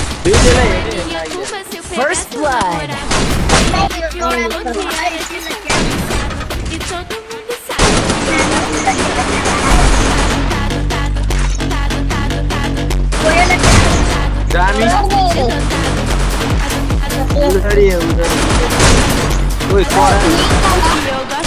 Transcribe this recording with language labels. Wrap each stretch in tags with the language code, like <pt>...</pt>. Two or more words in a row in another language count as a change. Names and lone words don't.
<en>First blood.</en> <pt>E todo mundo sabe. Dami.</pt> <id>Udah dia, udah. Woi, keluar.</id>